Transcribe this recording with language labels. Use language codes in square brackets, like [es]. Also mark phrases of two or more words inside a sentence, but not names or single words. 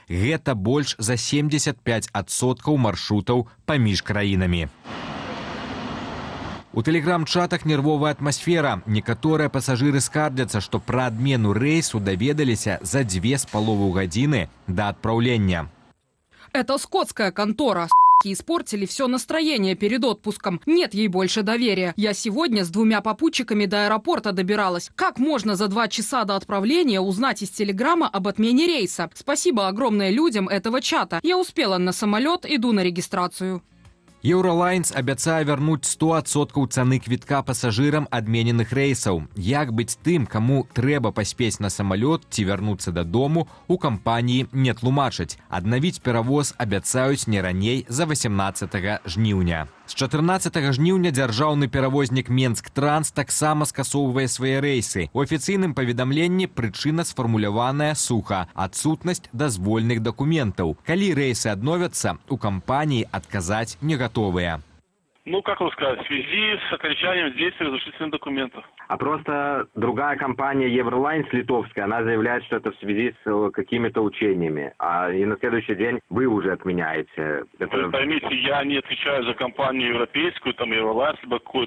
[be] Гэта больш за 75% маршрутаў паміж краінамі. У тэлеграм-чатах нервовая атмасфера. Некаторыя пасажыры скардзяцца, што пра адмену рэйсу даведаліся за 2,5 гадзіны да адпраўлення. [ru] Это скотская контора. Испортили все настроение перед отпуском. Нет ей больше доверия. Я сегодня с 2 попутчиками до аэропорта добиралась. Как можно за 2 часа до отправления узнать из телеграмма об отмене рейса? Спасибо огромное людям этого чата. Я успела на самолет, иду на регистрацию. [be] «Еўралайнс» абяцае вярнуць 100% цаны квітка пасажырам адмененых рэйсаў. Як быць тым, каму трэба паспець на самалёт ці вярнуцца дадому, у кампаніі не тлумачаць. Аднавіць перавоз абяцаюць не раней за 18 жніўня. З 14 жніўня дзяржаўны перавознік «Менск-Транс» таксама скасоўвае свае рэйсы. У афіцыйным паведамленні прычына сфармуляваная суха – адсутнасць дазвольных дакументаў. Калі рэйсы адновяцца, у кампаніі адказаць [ru] не готовые. Ну, как вам сказать, в связи с окончанием действия разрешительных документов. А просто другая компания «Евролайнс» литовская, она заявляет, что это в связи с какими-то учениями. И на следующий день вы уже отменяете. Вы поймите, я не отвечаю за компанию европейскую, там «Евролайнс», либо какую-то.